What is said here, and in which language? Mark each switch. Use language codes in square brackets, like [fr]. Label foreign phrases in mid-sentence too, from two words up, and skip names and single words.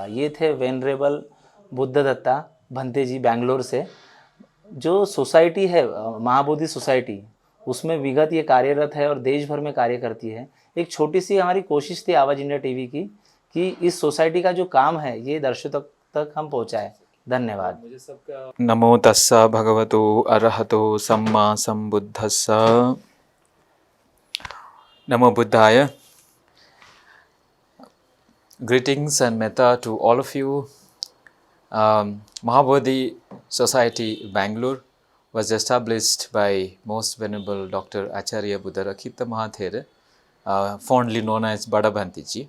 [hi] ये थे वेनरेबल बुद्ध दत्ता भंते जी बैंगलोर से। जो सोसाइटी है महाबोधि सोसाइटी, उसमें विगत ये कार्यरत है और देश भर में कार्य करती है। एक छोटी सी हमारी कोशिश थी आवाज़ इंडिया टीवी की कि इस सोसाइटी का जो काम है ये दर्शकों तक हम पहुँचाएँ। धन्यवाद। [pi] नमो तस्सा भगवतो अरहतो सम्मा सम्बुद्धस्सा। [sa] नमो बुद्धाय। [en] Greetings and metta to all of you. Mahabodhi Society, Bangalore, was established by Most Venerable Dr. Acharya Buddharakkhita Mahathera, fondly known as Bada Bhante ji.